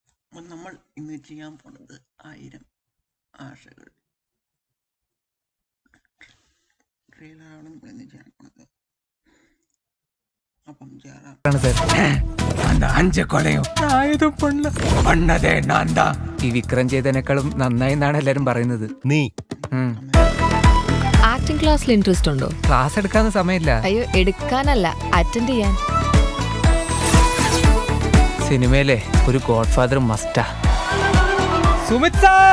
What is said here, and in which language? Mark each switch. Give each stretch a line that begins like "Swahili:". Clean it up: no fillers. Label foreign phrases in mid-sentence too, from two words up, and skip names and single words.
Malayalam: അപ്പം നമ്മൾ ഇന്ന് ചെയ്യാൻ പോണത് 1000 ആശകൾ ട്രെയിലറാണ് നമ്മൾ ഇന്ന് ചെയ്യാൻ പോണത്. അപ്പം
Tamil: அந்த 5 கொலையும் நான் எதுவும் பண்ணதே நான் தான்.
Malayalam: ഈ വിക്രം ചെയ്തതിനേക്കാളും നന്നായി എന്നാണ് എല്ലാരും പറയുന്നത്. നീ ആക്ടിംഗ് ക്ലാസ്സിൽ ഇൻട്രസ്റ്റ് ഉണ്ടോ? ക്ലാസ് എടുക്കാന്ന് സമയമില്ല. അയ്യോ, എടുക്കാനല്ല, അറ്റൻഡ് ചെയ്യാൻ. സിനിമയിലെ ഒരു ഗോഡ് ഫാദർ മസ്റ്റാ. സുമിത് സാർ,